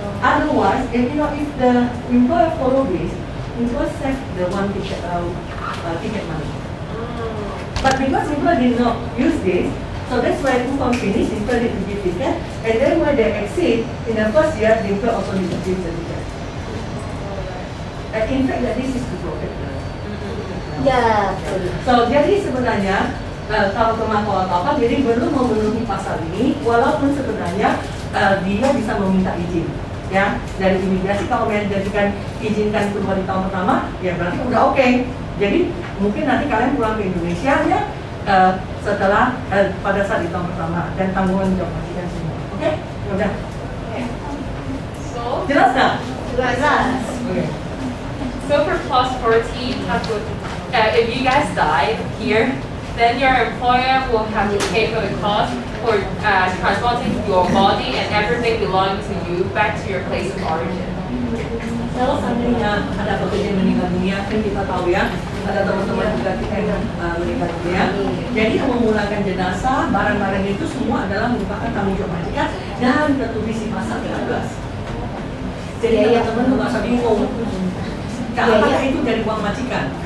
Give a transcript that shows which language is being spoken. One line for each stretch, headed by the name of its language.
English: Otherwise, if the employer follow this, employer save the one ticket money. But because employer did not use this, so that's why Kupang finish, employer need to give ticket, and then when they exceed in the first year, the employer also need to give the ticket. And in fact, that this is to protect them.
Indonesian: Ya, So jadi sebenarnya kalau kemampuan apa, jadi belum memenuhi pasal ini, walaupun sebenarnya dia bisa meminta izin, ya dari imigrasi. Kalau menjadikan izinkan keluar di tahun pertama, ya berarti udah oke. Jadi mungkin nanti kalian pulang ke Indonesia ya setelah pada saat di tahun pertama dan tanggungan jawab majikan semua. Oke? Udah.
English: So,
Indonesian: Jelas nggak? jelas. Oke.
English: so for clause 14, if you guys die here, then your employer will have to pay for the cost for transporting your body and everything belonging to you back to your place of origin.
Indonesian: Kalau seandainya ada pekerja meninggal dunia, kan kita tahu ya, ada teman-teman juga kita yang meninggal dunia. Jadi yang memulangkan jenazah, barang-barang itu semua adalah merupakan tanggung jawab majikan dan tertulis di pasal 13. Jadi teman-teman nggak usah bingung. Apakah itu dari uang majikan?